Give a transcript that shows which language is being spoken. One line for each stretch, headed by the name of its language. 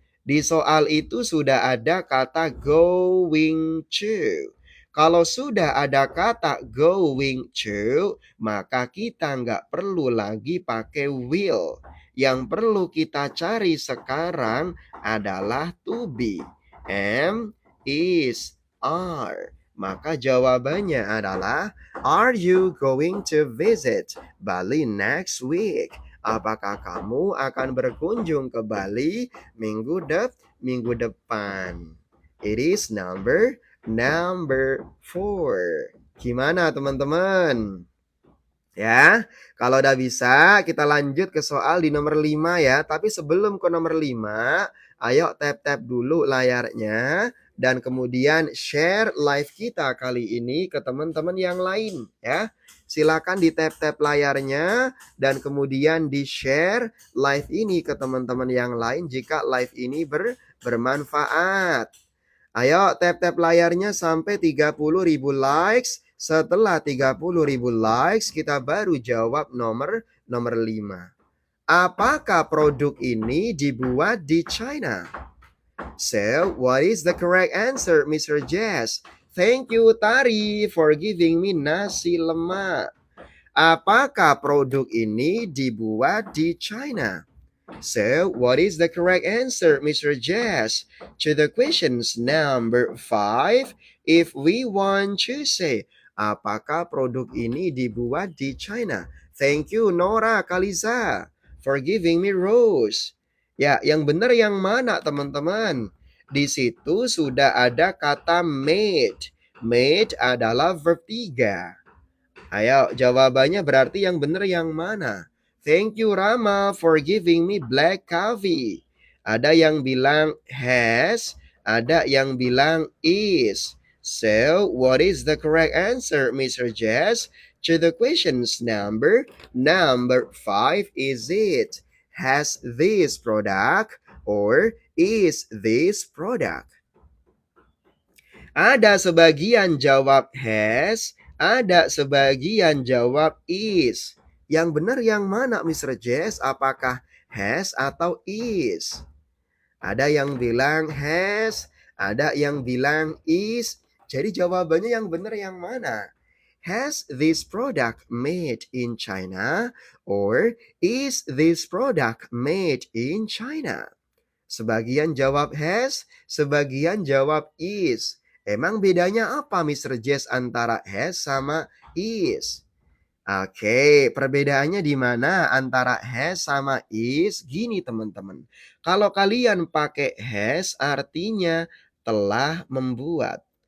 Indonesian: Di soal itu sudah ada kata going to. Kalau sudah ada kata going to, maka kita nggak perlu lagi pakai will. Yang perlu kita cari sekarang adalah to be. Am, is, are. Maka jawabannya adalah,
English: are you going to visit Bali next week?
Indonesian: Apakah kamu akan berkunjung ke Bali minggu depan?
English: It is number 4.
Indonesian: Gimana teman-teman? Ya, kalau udah bisa kita lanjut ke soal di nomor 5 ya. Tapi sebelum ke nomor 5, ayo tap-tap dulu layarnya dan kemudian share live kita kali ini ke teman-teman yang lain ya. Silakan di tap-tap layarnya dan kemudian di-share live ini ke teman-teman yang lain jika live ini bermanfaat. Ayo tap-tap layarnya sampai 30.000 likes. Setelah 30.000 likes, kita baru jawab nomor 5. Apakah produk ini dibuat di China?
English: So, what is the correct answer, Mr. Jess? Thank you, Tari, for giving me nasi lemak.
Indonesian: Apakah produk ini dibuat di China?
English: So, what is the correct answer, Mr. Jess? To the questions number 5, if we want to say,
Indonesian: apakah produk ini dibuat di China?
English: Thank you, Nora Kaliza, for giving me rose.
Indonesian: Ya, yang benar yang mana, teman-teman? Di situ sudah ada kata made. Made adalah verb 3. Ayo, jawabannya berarti yang benar yang mana?
English: Thank you Rama for giving me black coffee.
Indonesian: Ada yang bilang has, ada yang bilang is.
English: So, what is the correct answer, Mr. Jess? To the questions number 5, is it has this product or is this product?
Indonesian: Ada sebagian jawab has, ada sebagian jawab is. Yang benar yang mana, Mr. Jess? Apakah has atau is? Ada yang bilang has, ada yang bilang is. Jadi jawabannya yang benar yang mana?
English: Has this product made in China or is this product made in China?
Indonesian: Sebagian jawab has, sebagian jawab is. Emang bedanya apa, Mr. Jess, antara has sama is? Oke, perbedaannya di mana antara has sama is? Gini teman-teman. Kalau kalian pakai has artinya telah membuat.